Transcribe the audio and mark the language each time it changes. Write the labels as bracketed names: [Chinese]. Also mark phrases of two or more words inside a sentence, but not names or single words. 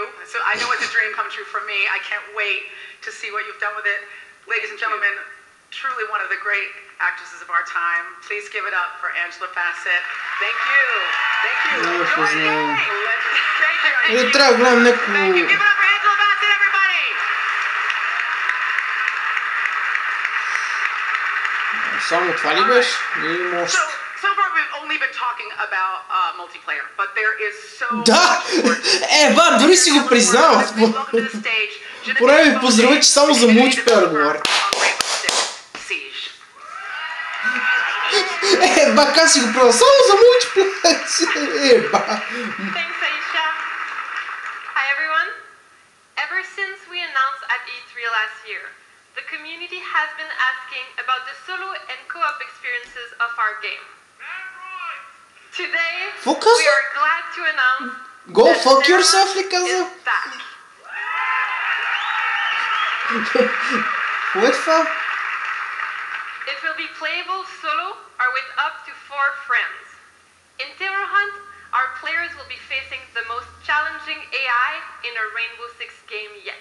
[English] So I know it's a dream come true for me. I can't wait to see what you've done with it. Ladies and gentlemen, truly one of the great actresses of our time. Please give it up for Angela Bassett. Thank you. Thank you. Thank you. Give it up for Angela Bassett, everybody. [Bulgarian] Само това ли беше? [English] So far we've only been talking about multiplayer, but there is so [Bulgarian] Да! Ба, дори си го признават. Поне ми поздрави, че само за мултиплеер говоря. Ба, как си го правил? Само за мултиплеер. Ба. [English] Thanks, Aisha. Hi, everyone. Ever since we announced at E3 last year, the community has been asking about the solo and co-op experiences of our game. Today, we are glad to announce Go that fuck Zero yourself, [Bulgarian] ли каза? [English] is back. What the? It will be playable solo or with up to 4 friends. In Terror Hunt, our players will be facing the most challenging AI in a Rainbow Six game yet.